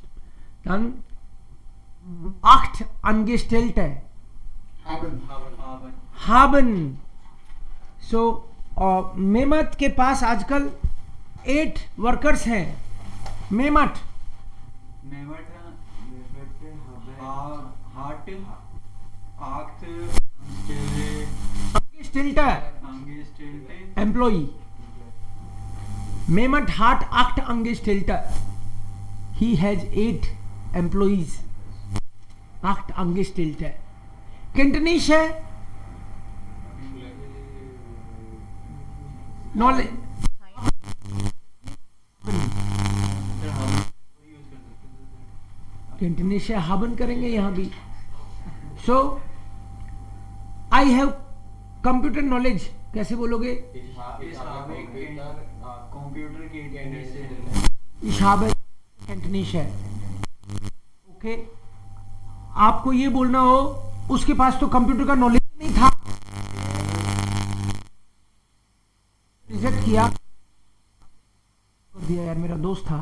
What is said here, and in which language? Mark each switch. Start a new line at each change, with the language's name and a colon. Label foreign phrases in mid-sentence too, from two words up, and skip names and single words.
German: Dann 8 Angestellte haben,
Hindi: so मेमत के पास आजकल 8 वर्कर्स हैं। मेमत हार्ट आठ
German: Angestellte employee, Mehmet hat 8 Angestellte,
English: he has 8 employees, 8 Angestellte।
German: Kenntnisse, knowledge, Kenntnisse haben
Hindi: करेंगे यहाँ भी।
English: So I have computer knowledge,
Hindi: कैसे बोलोगे? कंप्यूटर की
German: Ich habe Kenntnisse, ओके।
Hindi: आपको ये बोलना हो उसके पास तो कंप्यूटर का नॉलेज नहीं था, रिजेक्ट किया, दिया यार, मेरा दोस्त था।